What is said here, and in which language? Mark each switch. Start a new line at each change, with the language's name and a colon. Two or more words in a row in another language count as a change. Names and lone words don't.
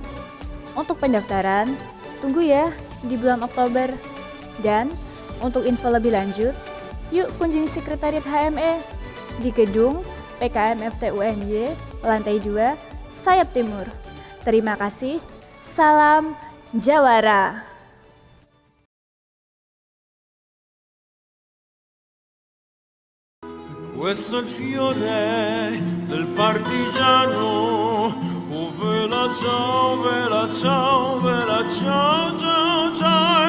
Indonesian: Untuk pendaftaran, tunggu ya di bulan Oktober. Dan untuk info lebih lanjut, yuk kunjungi Sekretariat HME di gedung PKM FTUNY, lantai 2, sayap timur. Terima kasih. Salam Jawara.
Italian: Questo è il fiore del partigiano, oh vela ciao, vela ciao, vela ciao, ciao, ciao.